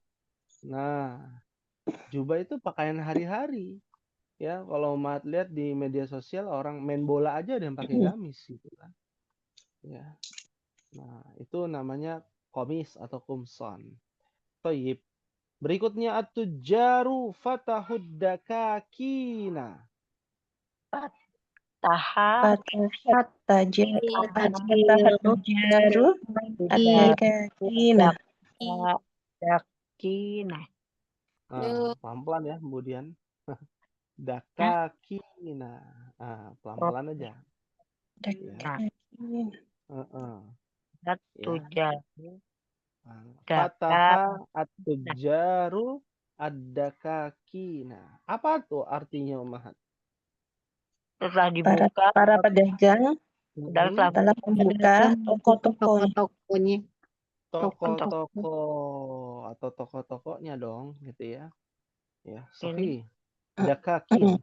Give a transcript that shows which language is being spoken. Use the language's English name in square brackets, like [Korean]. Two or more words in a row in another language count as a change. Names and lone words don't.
[Indonesian] Nah, jubah itu pakaian hari-hari. Ya, kalau Mahat lihat di media sosial orang main bola aja ada yang pakai gamis gitu kan. Ya. Nah, itu namanya komis atau kumson. Toyib. Berikutnya [Arabic] التجار فتحوا الدكاكين. Tahat dakina. [Indonesian] Pelan-pelan ya kemudian. Dakakina. Pelan-pelan aja. Dakakin. Heeh, ya. [Arabic] تجار دكا فتح التجار الدكاكين. [Indonesian] Apa tuh artinya, Umahat? setelah Para dibuka para pedagang setelah Mm-mm. telah membuka toko-toko Toko-tokonya. Toko-toko atau toko-tokonya dong, gitu ya. Ya, ini [Arabic] صحيح. دكاكين.